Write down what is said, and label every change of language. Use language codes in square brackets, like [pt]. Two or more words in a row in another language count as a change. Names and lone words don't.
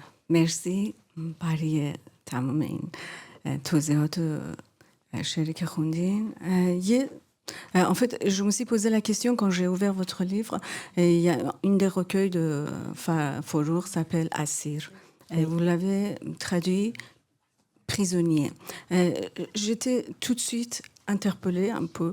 [fa] مرسی برای تمام این توضیحات شعری که خوندین. [fr] En fait, je me suis posé la question quand j'ai ouvert votre livre. Il y a une des recueils de Forour s'appelle Assir. Et vous l'avez traduit prisonnier. J'étais tout de suite interpellée un peu.